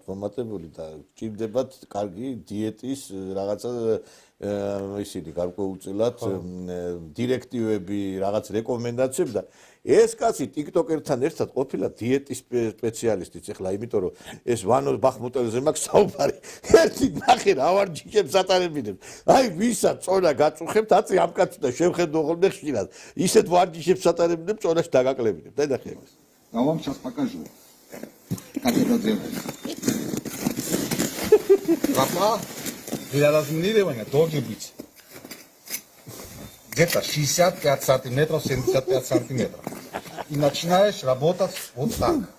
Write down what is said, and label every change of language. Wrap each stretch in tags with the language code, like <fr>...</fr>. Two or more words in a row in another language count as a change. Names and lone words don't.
<ka>მომატებული და ჭირდებათ კარგი დიეტის რაღაცა ისინი გარკვეულწილად დირექტივები, რაღაც რეკომენდაციები და ეს კაცი ტიკტოკერთან ერთად ყოფილა დიეტის სპეციალისტიც ეხლა იმიტომ რომ ეს ვანო ბახმუტელზე მაქვს საუბარი ერთი ნახე რა ვარჯიშებს ატარებინებს აი ვისა წონა გაწუხებთ აწი ამ კაცს და შევხედო ხოლმე ხშირად ისეთ варჯიშებს ატარებინებს წონაში დაგაკლებინებ და ნახე ეს</ka> <ru>я вам сейчас покажу как это делается папа для разминирования должен быть где-то 65 сантиметров, 75 сантиметров. И начинаешь работать вот так.</ru>